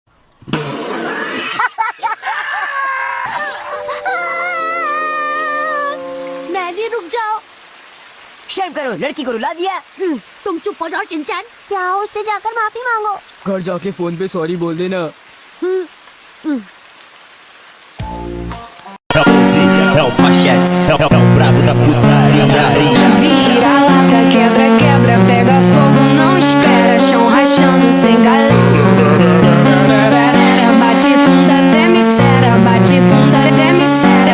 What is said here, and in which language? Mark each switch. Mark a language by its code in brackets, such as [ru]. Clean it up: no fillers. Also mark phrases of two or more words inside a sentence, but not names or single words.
[hi] मैडी रुक जाओ। शर्म करो, लड़की को रुला दिया। तुम चुप हो जाओ शिनचैन। जाओ उससे जाकर माफी मांगो। घर जाके फोन पे सॉरी बोल देना। [pt] É o Pachex, é o bravo da putaria. Vira lata, quebra, quebra, pega fogo, não espera. Chão rachando sem galera. Bate bunda, treme cera. Bate bunda, treme cera.